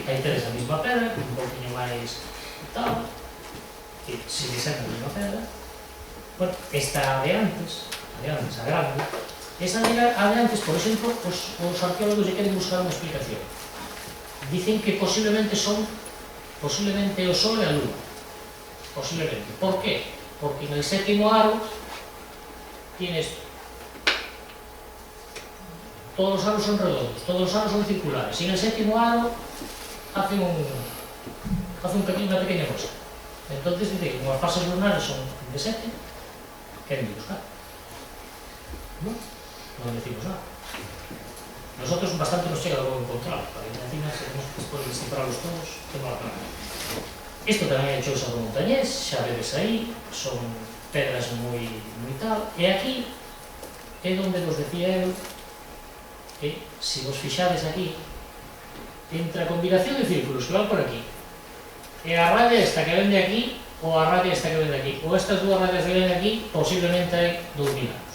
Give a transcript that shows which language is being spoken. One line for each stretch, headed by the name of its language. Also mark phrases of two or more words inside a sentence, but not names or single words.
Galician: Aí tedes a mesma pedra, un pouquinho máis tal, que se desenta a mesma pedra. Bueno, esta de antes, a grande, esa de antes, por exemplo, os arqueólogos lle queren buscar unha explicación. Dicen que posiblemente o Sol e a Lua. Posiblemente. Por qué?
Spanish: Porque en el séptimo aro tiene esto. Todos los aros son redondos, todos los aros son circulares. Y en el séptimo aro hace una pequeña cosa. Entonces dice que como las fases lunares son de 7, quieren buscar. No decimos nada. Nosotros bastante nos llega lo encontrado, para que encima tenemos que después de descifrarlos todos, tengo la plana.
Galician: Esto tamén é chousa do montañés, xa vedes aí, son pedras moi tal, e aquí é onde vos decía eu que, se vos fixades aquí, entre a combinación de círculos que van por aquí, e a raya esta que ven de aquí, ou a raya esta que ven de aquí, ou estas dúas rayas que ven de aquí, posiblemente hai 2000 anos.